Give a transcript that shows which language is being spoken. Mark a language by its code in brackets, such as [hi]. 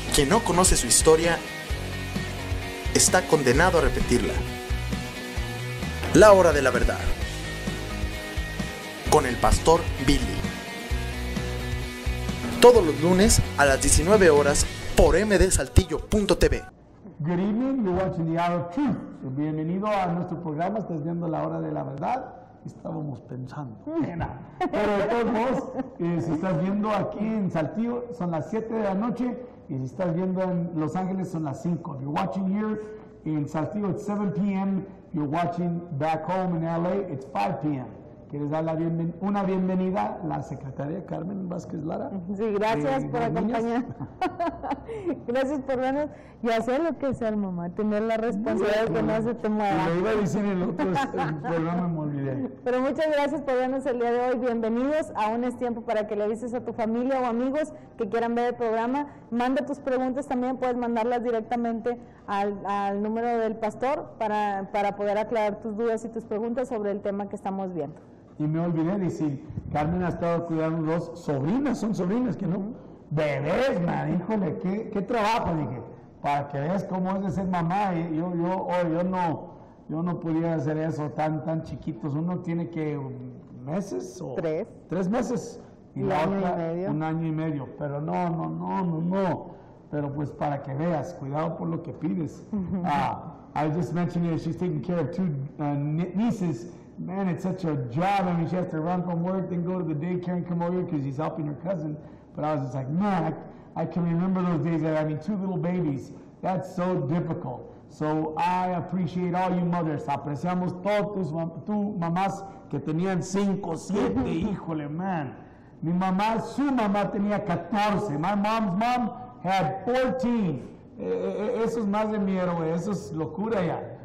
[es] Quien no conoce su historia está condenado a repetirla. La hora de la verdad. Con el pastor Billy. Todos los lunes a las 19 horas por mdsaltillo.tv. [en] Good evening, you're watching the Hour of Truth. [es] Bienvenido a nuestro programa, estás viendo la hora de la verdad. Estábamos pensando, pero de todos modos, si estás viendo aquí en Saltillo son las 7 de la noche y si estás viendo en Los Ángeles son las 5. [en] If you're watching here in Saltillo it's 7 p.m. If you're watching back home in LA it's 5 p.m. [es] ¿Quieres dar una bienvenida a la secretaria Carmen Vázquez Lara? Sí, gracias por acompañar. Gracias por vernos. Ya sé lo que es ser mamá, tener la responsabilidad de que no se te mueva. Lo iba a decir en el otro programa, me olvidé. Pero muchas gracias por vernos el día de hoy. Bienvenidos. Aún es tiempo para que le avises a tu familia o amigos que quieran ver el programa. Manda tus preguntas también, puedes mandarlas directamente al número del pastor para poder aclarar tus dudas y tus preguntas sobre el tema que estamos viendo. Y me olvidé de decir, Carmen ha estado cuidando dos sobrinas, son sobrinas que no, bebés, man, híjole, qué trabajo, dije, para que veas cómo es de ser mamá. Y yo no podía hacer eso tan chiquitos. Uno tiene que meses o 3 meses y la otra un año y medio, pero no, pero pues para que veas, cuidado por lo que pides. [en] I was just mentioning she's taking care of 2 nieces. Man, it's such a job. I mean, she has to run from work, then go to the daycare and come over here because she's helping her cousin. But I was just like, man, I can remember those days that having 2 little babies. That's so difficult. So I appreciate all you mothers. [es] Apreciamos todos tus mamás que tenían 5, 7, híjole, man. Su mamá tenía 14. [en] My mom's mom had 14. [es] Eso es más de mi héroe, eso es locura ya.